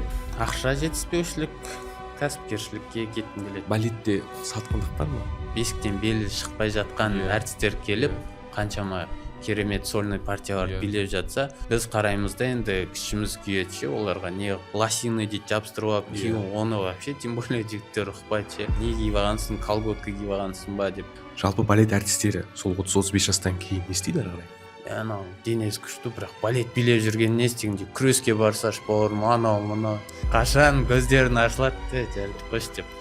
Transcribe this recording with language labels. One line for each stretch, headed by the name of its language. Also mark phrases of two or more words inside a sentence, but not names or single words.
Kazakh: Ақша жетіспеушілік, кәсіпкершілікке кеткім келеді. Балетте сатқындық бар ма? Бесіктен белі шықпай жатқан әртістер келіп, қаншама керемет сольный партиялар билеп жатса, біз қараймыз да енді күшіміз күйеді, оларға не лосины дейді жабыстырып алып, кейін оны
Russian: вообще тем более
Kazakh: жігіттер ұқпайды, не киіп алғансың, колготка киіп алғансың ба деп. Жалпы балет әртістері сол 30-35 жастан кейін не істейді ары қарай? Анау денесі күшті, бірақ балет билеп жүрген не істегенде күреске барса бауырым, анау мынау қашан көздерін ашылады жарайды қойшы деп.